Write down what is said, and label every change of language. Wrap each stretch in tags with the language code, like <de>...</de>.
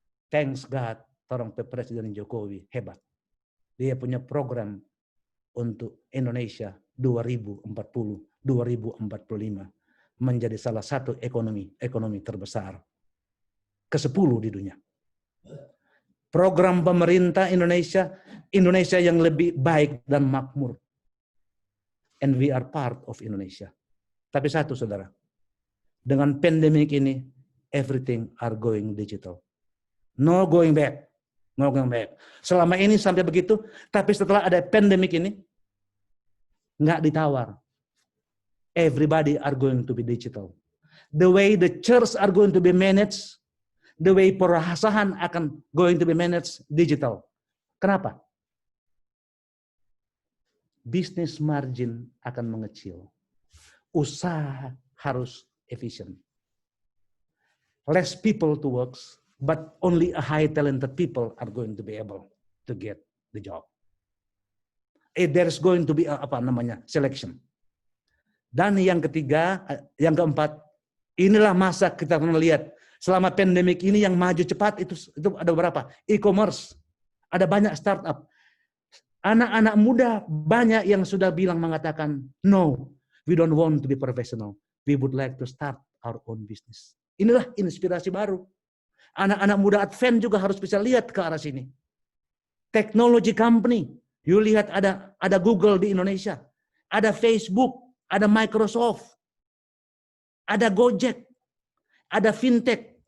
<en>Thanks God,</en> <id>orang Presiden Jokowi hebat. Dia punya program untuk Indonesia 2040-2045 menjadi salah satu ekonomi terbesar ke-10 di dunia. Program pemerintah Indonesia yang lebih baik dan makmur.</id> <en>And we are part of Indonesia.</en> <id>Tapi satu, saudara, dengan pandemik ini,</id> <en>everything are going digital. No going back. No going back.</en> <id>Selama ini sampai begitu, tapi setelah ada pandemik ini, nggak ditawar.</id> <en>Everybody are going to be digital. The way the church are going to be managed, the way</en> <id>perasahan akan</id> <en>going to be managed digital.</en> <id>Kenapa?</id> <en>Business margin</en> <id>akan mengecil. Usaha harus efficient.</id> <en>Less people to work, but only a high talented people are going to be able to get the job. There's going to be selection.</en> <id>Dan yang ketiga, yang keempat, inilah masa kita melihat selama pandemik ini yang maju cepat itu ada berapa? E-commerce, ada banyak startup. Anak-anak muda banyak yang sudah mengatakan,</id> <en>no, we don't want to be professional. We would like to start our own business.</en> <id>Inilah inspirasi baru. Anak-anak muda Advent juga harus bisa lihat ke arah sini.</id> <en>Technology company. You</en> <id>lihat ada Google di Indonesia. Ada Facebook. Ada Microsoft. Ada Gojek. Ada fintech.</id>